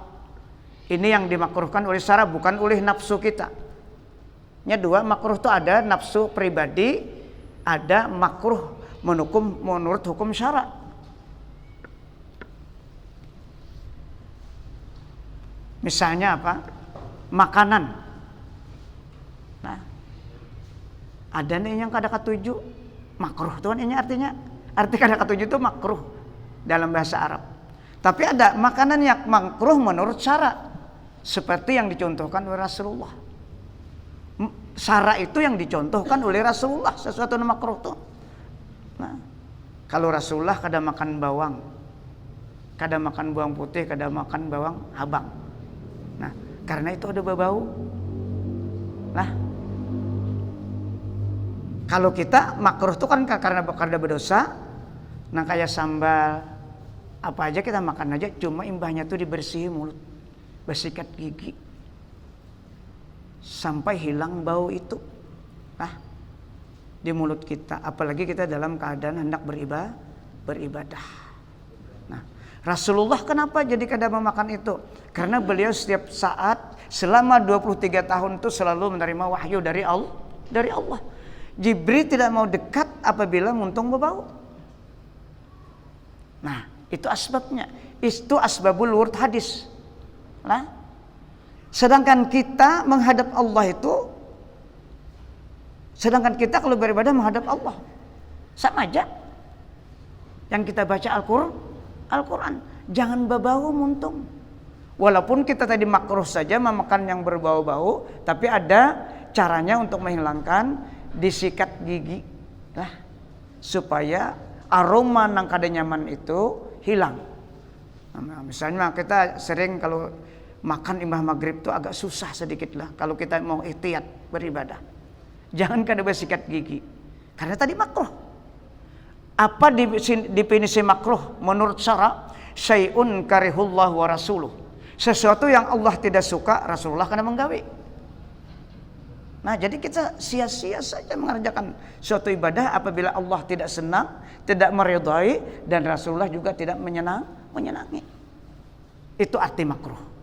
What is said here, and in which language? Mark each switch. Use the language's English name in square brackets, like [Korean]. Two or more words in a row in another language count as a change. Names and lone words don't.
[Indonesian] Ini yang dimakruhkan oleh syarak, bukan oleh nafsu kita. Dua, makruh itu ada nafsu pribadi, ada makruh menurut hukum syarak. Misalnya apa? Makanan. [Banjar] Nah, ada nih yang kada katuju makruh tuh ini artinya. Arti kada katuju itu makruh dalam bahasa Arab. [Indonesian] Tapi ada makanan yang makruh menurut syarak. seperti yang dicontohkan oleh Rasulullah. Sara itu yang dicontohkan oleh Rasulullah, sesuatu yang makruh tuh. [Banjar] Nah, kalau Rasulullah kada makan bawang, kada makan bawang putih, kada makan bawang habang. [Indonesian] Nah, karena itu ada bau. Nah, kalau kita makruh itu kan karena berdosa. Nah, kayak sambal apa aja kita makan aja, cuma imbahnya tuh dibersihin mulut, bersikat gigi sampai hilang bau itu. Nah, di mulut kita, apalagi kita dalam keadaan hendak beribadah. [Banjar] Nah, Rasulullah kenapa jadi kada memakan itu? [Indonesian] Karena beliau setiap saat selama 23 tahun itu selalu menerima wahyu dari Allah. Jibril tidak mau dekat apabila muntung berbau. Nah, itu asbabnya. Itu [Arabic] أسباب الورود [Indonesian] hadis. Nah, sedangkan kita menghadap Allah itu, sedangkan kita kalau beribadah menghadap Allah sama aja. Yang kita baca Al-Quran, jangan berbau muntung. Walaupun kita tadi makruh saja memakan yang berbau-bau, tapi ada caranya untuk menghilangkan, disikat gigi lah, supaya aroma [Banjar] nang kada nyaman [Indonesian] itu hilang. Nah, misalnya kita sering kalau makan imbah maghrib itu agak susah sedikit lah kalau kita mau ihtiyat beribadah. [Banjar] Jangan kada bersikat gigi karena tadi makruh. [Indonesian] Apa definisi makruh menurut syara? [Arabic] شيء كرهه الله ورسوله. [Banjar] Sesuatu yang Allah tidak suka, Rasulullah kada menggawe. [Indonesian] Nah, jadi kita sia-sia saja mengerjakan suatu ibadah apabila Allah tidak senang, tidak meridai, dan Rasulullah juga tidak menyenangi. Itu arti makruh.